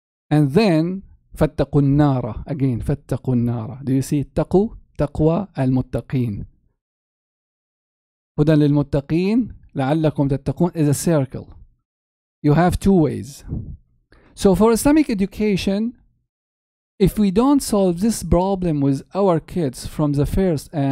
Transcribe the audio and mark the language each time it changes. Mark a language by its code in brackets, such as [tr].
[en] And then [ar] فاتقوا النار, [en] again [ar] فاتقوا النار. [en] Do you see [ar] تقوا, تقوى المتقين. هدى للمتقين لعلكم تتقون [en] is a circle. You have two ways. So for Islamic education, if we don't solve this problem with our kids from the first